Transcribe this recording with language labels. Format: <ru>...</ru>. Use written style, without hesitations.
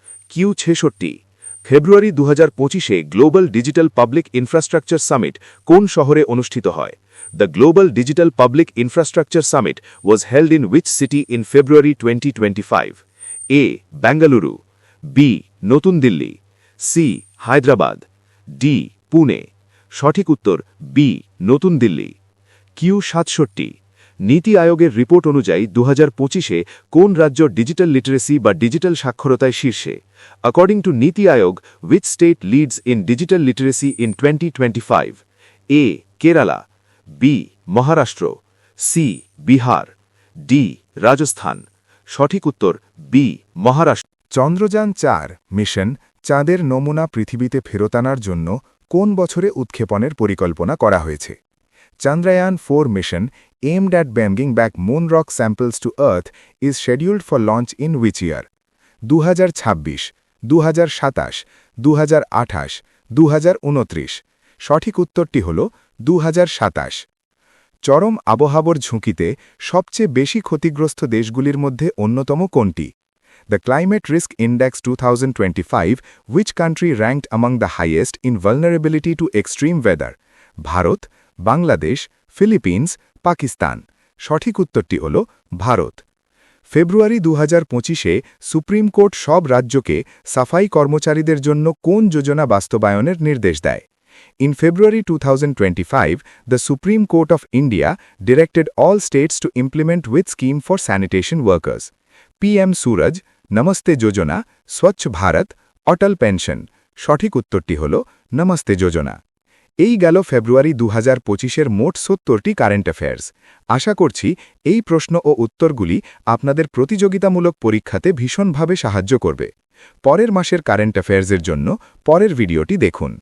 <bn>Q 66, ফেব্রুয়ারি 2025-এ global digital public infrastructure summit কোন শহরে অনুষ্ঠিত হয়?</bn> <en>The Global Digital Public Infrastructure Summit was held in which city in February 2025?</en> <bn>A. Bengaluru, B. নতুন Delhi, C. Hyderabad, D. Pune. সঠিক উত্তর B. নতুন Delhi. Q 67, নীতি আয়োগের রিপোর্ট অনুযায়ী 2025-এ কোন রাজ্য ডিজিটাল লিটারেসি বা ডিজিটাল সাক্ষরতায় শীর্ষে?</bn> <en>According to Niti Aayog, which state leads in digital literacy in 2025?</en> <bn>A. Kerala, B. Maharashtra, C. Bihar, D. Rajasthan. সঠিক উত্তর বি. মহারাষ্ট্র। চন্দ্রযান-4 মিশন চাঁদের নমুনা পৃথিবীতে ফেরত আনার জন্য কোন বছরে উৎক্ষেপণের পরিকল্পনা করা হয়েছে?</bn> <en>Chandrayaan-4 mission, aimed at bringing back moon rock samples to Earth, is scheduled for launch in which year? 2026, 2027, 2028, 2029।</en> <bn>সঠিক উত্তরটি হল 2027। চরম আবহাওয়ার ঝুঁকিতে সবচেয়ে বেশি ক্ষতিগ্রস্ত দেশগুলির মধ্যে অন্যতম কোনটি?</bn> <en>The Climate Risk Index 2025, which country ranked among the highest in vulnerability to extreme weather?</en> <bn>Bharat, Bangladesh, Philippines, Pakistan. সঠিক উত্তরটি হল ভারত। ফেব্রুয়ারি 2025-এ সুপ্রিম কোর্ট সব রাজ্যকে সাফাই কর্মচারীদের জন্য কোন যোজনা বাস্তবায়নের নির্দেশ দেয়?</bn> <en>In February 2025, the Supreme Court of India directed all states to implement which scheme for sanitation workers? PM Suraj, Namaste Jojana, Swachh Bharat,</en> <bn>Atal pension সঠিক উত্তরটি হল নমস্তে যোজনা। এই গেল ফেব্রুয়ারি 2025-এর মোট 70টি কারেন্ট অ্যাফেয়ার্স। আশা করছি এই প্রশ্ন ও উত্তরগুলি আপনাদের প্রতিযোগিতামূলক পরীক্ষাতে ভীষণভাবে সাহায্য করবে। পরের মাসের কারেন্ট অ্যাফেয়ার্সের জন্য পরের ভিডিওটি দেখুন।</bn>